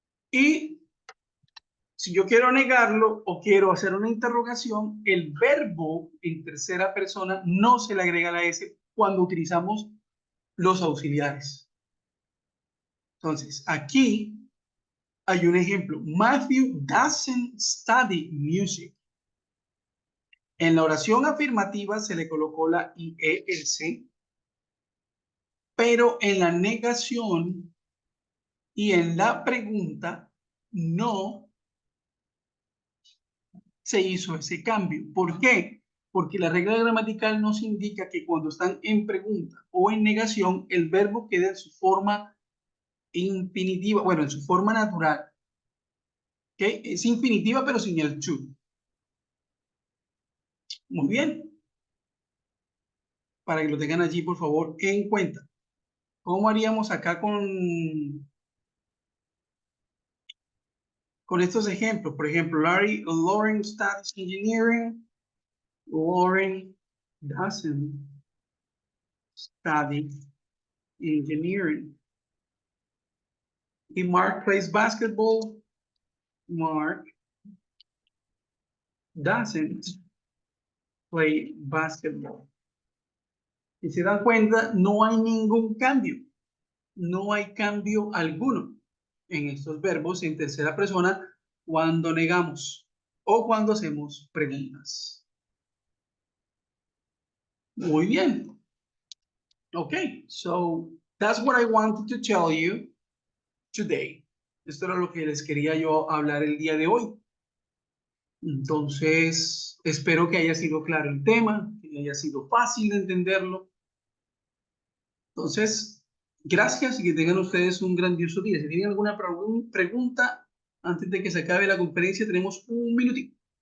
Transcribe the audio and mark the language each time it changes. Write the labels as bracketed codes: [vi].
[es] Y si yo quiero negarlo o quiero hacer una interrogación, el verbo en tercera persona no se le agrega la S cuando utilizamos los auxiliares. Entonces, aquí hay un ejemplo. [en] Matthew doesn't study music. [es] En la oración afirmativa se le colocó la IES, pero en la negación y en la pregunta no se hizo ese cambio. ¿Por qué? Porque la regla gramatical nos indica que cuando están en pregunta o en negación, el verbo queda en su forma infinitiva, bueno, en su forma natural. ¿Okay? Es infinitiva, pero sin el to. Muy bien. Para que lo tengan allí, por favor, en cuenta. ¿Cómo haríamos acá con estos ejemplos? Por ejemplo, [en] Lauren studies engineering. Lauren doesn't study engineering. Y Mark plays basketball. Mark doesn't play basketball. [es] Y se dan cuenta, no hay ningún cambio. No hay cambio alguno en estos verbos en tercera persona cuando negamos o cuando hacemos preguntas. Muy bien. [en] Okay, so that's what I wanted to tell you today. [es] Esto era lo que les quería yo hablar el día de hoy. Entonces, espero que haya sido claro el tema, que haya sido fácil de entenderlo. Entonces, gracias y que tengan ustedes un grandioso día. Si tienen alguna pregunta, antes de que se acabe la conferencia, tenemos un minutito.